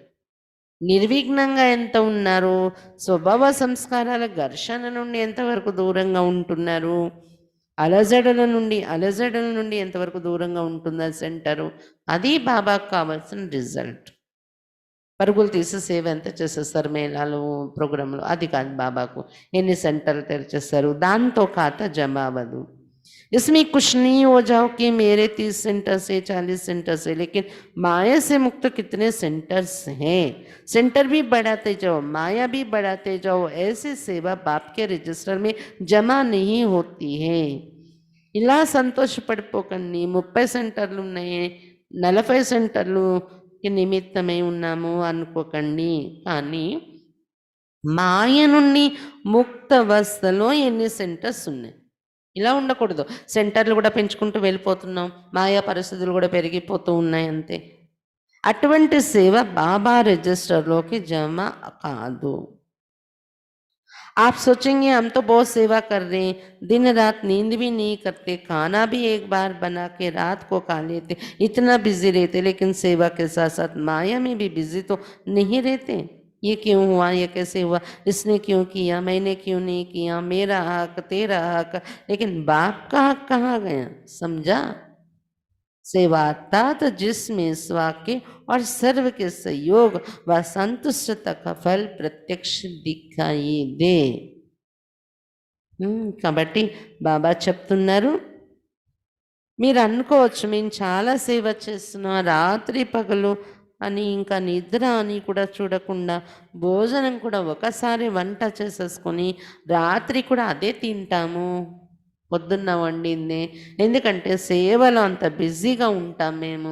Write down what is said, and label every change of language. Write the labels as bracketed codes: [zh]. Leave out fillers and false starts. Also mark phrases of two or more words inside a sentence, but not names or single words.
[te] నిర్విఘ్నంగా ఎంత ఉన్నారు, స్వభావ సంస్కారాల ఘర్షణ నుండి ఎంతవరకు దూరంగా ఉంటున్నారు, అలజడుల నుండి ఎంతవరకు దూరంగా ఉంటుందా సెంటరు, అది బాబాకు కావాల్సిన రిజల్ట్. పరుగులు తీసి సేవ ఎంత చేసేస్తారు మేళాలు, ప్రోగ్రాంలు, అది కాదు బాబాకు. ఎన్ని సెంటర్లు తెరిచేస్తారు, దాంతో ఖాతా జమ అవ్వదు. [hi] इसमें कुछ नहीं हो जाओ कि मेरे 30 सेंटर से 40 सेंटर से, लेकिन माया से मुक्त कितने सेंटर्स हैं, सेंटर भी बढ़ाते जाओ, माया भी बढ़ाते जाओ, ऐसी सेवा बाप के रजिस्टर में जमा नहीं होती है. [te] ఇలా సంతోషపడిపోకండి. 30 సెంటర్లు ఉన్నాయి, 40 సెంటర్లుకి నిమిత్తమై ఉన్నాము అనుకోకండి. కానీ మాయ నుండి ముక్త అవస్థలో ఎన్ని సెంటర్స్ ఉన్నాయి. ఇలా ఉండకూడదు. సెంటర్లు కూడా పెంచుకుంటూ వెళ్ళిపోతున్నాం, మాయా పరిస్థితులు కూడా పెరిగిపోతూ ఉన్నాయి అంతే. అటువంటి సేవ బాబా రిజిస్టర్లోకి జమ కాదు. [hi] आप सोचेंगे हम तो बहुत सेवा कर रहे हैं, दिन रात नींद भी नहीं करते, खाना भी एक बार बना के रात को खा लेते, इतना बिजी रहते, लेकिन सेवा के साथ साथ माया में भी बिजी तो नहीं रहते. ये क्यों हुआ, ये कैसे हुआ, इसने क्यों किया, मैंने क्यों नहीं किया, मेरा हक, तेरा हक. लेकिन बाप का हक कहाँ गया, समझा. सेवा अर्थात जिसमें स्वाक्य और सर्व के सहयोग व संतुष्टता का फल प्रत्यक्ष दिखाई दे. [te] కాబట్టి బాబా చెప్తున్నారు, మీరు అనుకోవచ్చు మేము చాలా సేవ చేస్తున్నాం, రాత్రి పగలు అని, ఇంకా నిద్ర అని కూడా చూడకుండా, భోజనం కూడా ఒకసారి వంట చేసేసుకొని రాత్రి కూడా అదే తింటాము, పొద్దున్న వండింది, ఎందుకంటే సేవలో అంత బిజీగా ఉంటాం మేము.